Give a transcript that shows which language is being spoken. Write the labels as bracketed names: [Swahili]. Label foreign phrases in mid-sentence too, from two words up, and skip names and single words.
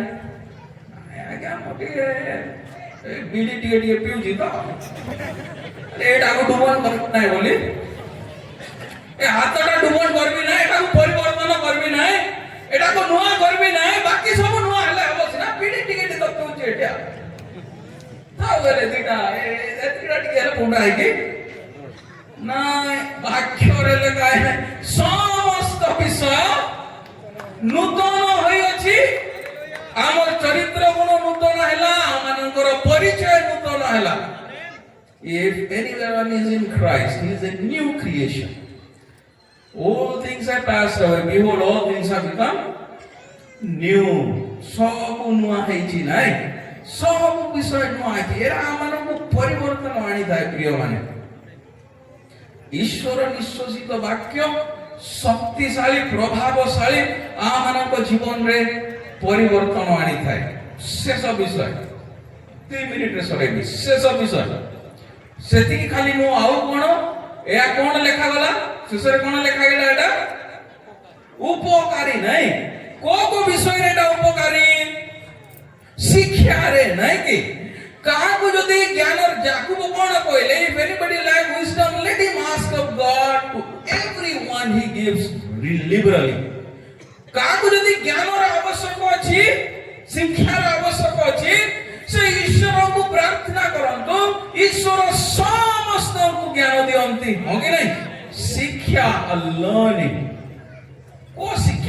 [Odia] ଆଜ୍ଞା ମୁଁ ଟିକେ ବିଡି ଟିକେ ପିଉଛି ତ, ଏଇଟାକୁ ଡୁବନ କରିବି ନାହିଁ ବୋଲି, ଏ ହାତଟା ଡୁବନ କରିବି ନାହିଁ, ଏଟାକୁ ପରିବର୍ତ୍ତନ କରିବି ନାହିଁ, ଏଟାକୁ ନୂଆ କରିବି ନାହିଁ, ବାକି ସବୁ ନୂଆ ହେଲେ ହବ ସିନା, ବିଡି ଟିକେ ତ ପିଉଛି ଏଇଟା ଥାଉ ହେଲେ ଦିଟା ଟିକେ ହେଲେ ପୁଣ୍ଡା ହେଇକି ନାଇଁ। ବାକ୍ୟରେ ଲେଖା ସମସ୍ତ ବିଷୟ ନୂତନ ହୋଇଅଛି। ଆମର ଚରିତ୍ର ଗୁଣ ନୂତନ ହେଲା, ଆମମାନଙ୍କର ପରିଚୟ ନୂତନ ହେଲା। [English] If anyone is in Christ, he is a new creation. All things have passed away, behold all things have become new. [Odia] ସବୁ ନୂଆ ହେଇଛି ନାଇଁ, ସବୁ ବିଷୟ ନୂଆ ହେଇଛି। ଏରା ଆମମାନଙ୍କୁ ପରିବର୍ତ୍ତନ ଆଣିଥାଏ। ପ୍ରିୟମାନେ, ଈଶ୍ୱର ନିଶ୍ୱାସିତ ବାକ୍ୟ ଶକ୍ତିଶାଳୀ, ପ୍ରଭାବଶାଳୀ, ଆମମାନଙ୍କ ଜୀବନରେ ପରିବର୍ତ୍ତନ ଆଣିଥାଏ। ଶେଷ ବିଷୟ 2 ମିନିଟରେ ସରେଇବି। ଶେଷ ବିଷୟ ସେତିକି ଖାଲି ନୁହଁ, ଆଉ କଣ? ଏହା କଣ ଲେଖାଗଲା? ଶେଷରେ କଣ ଲେଖାଗଲା? ଏଟା ଉପକାରୀ ନାଇଁ। କୋଉ ବିଷୟରେ ଏଟା ଉପକାରୀ? ଶିକ୍ଷାରେ ନାଇଁ କି? କାହାକୁ ଯଦି ଜ୍ଞାନ, ଯାକୁବ କଣ କହିଲେ? [English] If anybody lack wisdom, let him ask of God. To everyone he gives liberally. [Odia] କାହାକୁ ଯଦି ଜ୍ଞାନର ଆବଶ୍ୟକ ଅଛି, ଶିକ୍ଷାର ଆବଶ୍ୟକ ଅଛି, ସେ ଈଶ୍ୱରଙ୍କୁ ପ୍ରାର୍ଥନା କରନ୍ତୁ। ଈଶ୍ୱର ସମସ୍ତଙ୍କୁ ଜ୍ଞାନ ଦିଅନ୍ତି, ହଁ କି ନାହିଁ? ଶିକ୍ଷା, ଲର୍ଣ୍ଣିଂ। କୋଉ ଶିକ୍ଷା?